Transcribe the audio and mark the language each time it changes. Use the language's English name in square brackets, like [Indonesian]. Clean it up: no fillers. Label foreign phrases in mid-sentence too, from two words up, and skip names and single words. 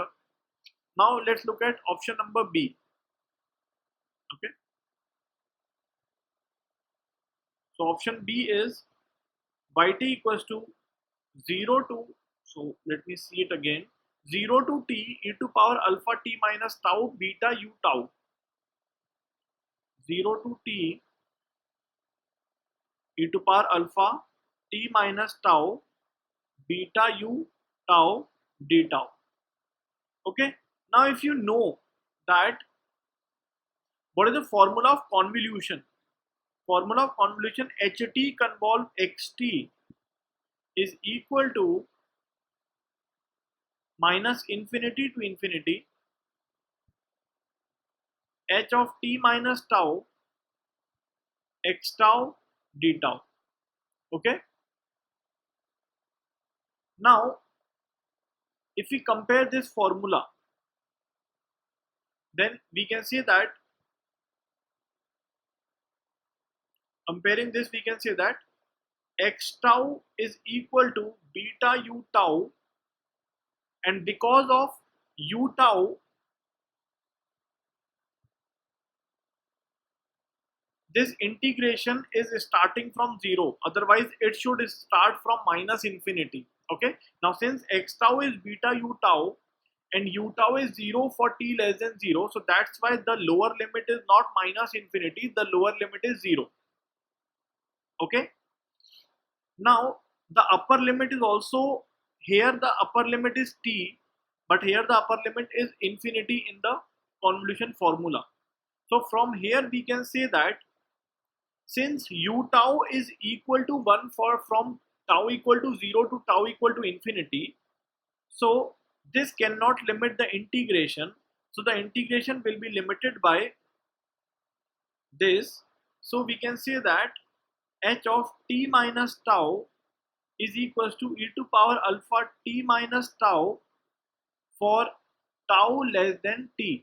[English] Now let's look at option number B. Okay, so option B is yt equals to 0 to, so let me see it again, 0 to t e to power alpha t minus tau beta u tau, 0 to t e to power alpha t minus tau beta u tau d tau. Okay, now if you know that what is the formula of convolution, ht convolve xt is equal to minus infinity to infinity h of t minus tau x tau d tau. Okay, now if we compare this formula, then we can say that Comparing this, we can say that x tau is equal to beta u tau, and because of u tau, this integration is starting from 0, otherwise it should start from minus infinity. Okay, now since x tau is beta u tau and u tau is 0 for t less than 0, so that's why the lower limit is not minus infinity, the lower limit is 0. Okay, now the upper limit is also, here the upper limit is t, but here the upper limit is infinity in the convolution formula. So from here we can say that since u tau is equal to 1 for from tau equal to 0 to tau equal to infinity, so this cannot limit the integration, so the integration will be limited by this. So we can say that h of t minus tau is equals to e to power alpha t minus tau for tau less than t.